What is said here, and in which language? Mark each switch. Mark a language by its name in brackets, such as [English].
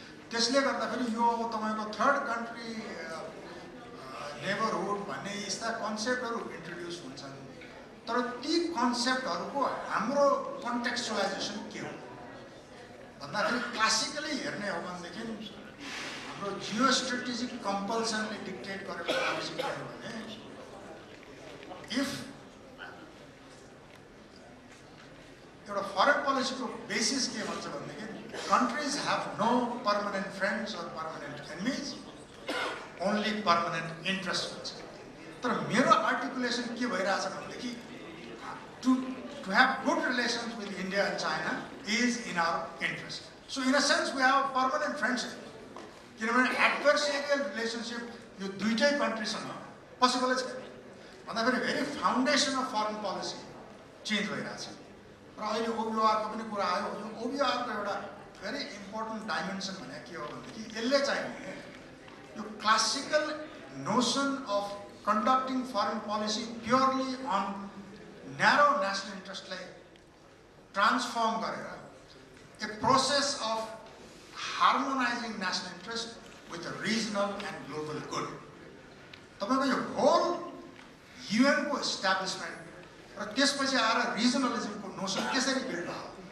[Nepali] त्यसले गर्दाखेरि यो तपाईँको थर्ड कन्ट्री नेबरहुड भन्ने यस्ता कन्सेप्टहरू इन्ट्रोड्युस हुन्छन् तर ती कन्सेप्टहरूको हाम्रो कन्टेक्चुलाइजेसन के हो भन्दाखेरि क्लासिकली हेर्ने हो भनेदेखि हाम्रो जियो स्ट्रेटेजिक कम्पल्सनले डिक्टेट गरेको आवश्यकता हो भने इफ एउटा फरेन पोलिसीको बेसिस के भन्छ भनेदेखि [English] countries have no permanent friends or permanent enemies, only permanent interest [Nepali] हुन्छ। तर मेरो आर्टिकुलेसन के भइरहेछ भनेदेखि [English] to have good relations with India and China is in our interest. So in a sense we have a permanent friendship. [Nepali] किनभने adversarial relationship यो दुईटै कन्ट्रीसँग possible छैन भन्दाखेरि [English] very foundation of foreign policy [Nepali] change भइरहेछ। र अहिले ओबिआरको पनि कुरा आयो। यो ओबिआरको एउटा भेरी इम्पोर्टेन्ट डाइमेन्सन भने के हो भनेदेखि यसले चाहिँ यो classical notion of conducting foreign policy purely on narrow national इन्ट्रेस्टलाई transform गरेर [English] a process of harmonizing national interest with regional and global good [Nepali] तपाईँको यो होल युएनको इस्टाब्लिसमेन्ट र त्यसपछि आएर रिजनलिजमको नोसन त्यसरी बिल्ड भयो।